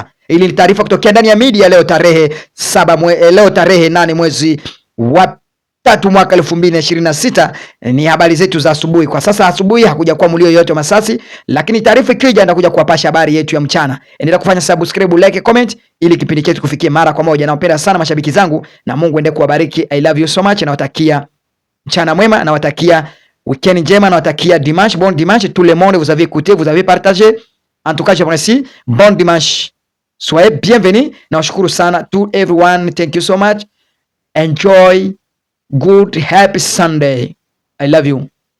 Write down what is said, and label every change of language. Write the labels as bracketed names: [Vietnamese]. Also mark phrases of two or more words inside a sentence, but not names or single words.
[Swahili] Ili ni taarifa kutokea ndani ya media leo tarehe 8 mwezi wa 3 mwaka 2026. Ni habari zetu za asubuhi. Kwa sasa asubuhi hakuja kwa mlio yote masasi, lakini taarifa ikija ndakuja kuwapasha habari yetu ya mchana. Endelea kufanya [English] subscribe, like, comment [Swahili] ili kipindi chetu kufikie mara kwa moja. Nawapenda sana mashabiki zangu na Mungu endelee kuwabariki. [English] I love you so much. [Swahili] Nawatakia mchana mwema, nawatakia weekend njema, nawatakia [French] dimanche, bon dimanche tout le monde, vous avez écouté, vous avez partagé. En tout cas, je vous remercie. Bon dimanche. Soyez bienvenus. [Swahili] Nawashukuru sana [English] to everyone. Thank you so much. Enjoy. Good happy Sunday. I love you.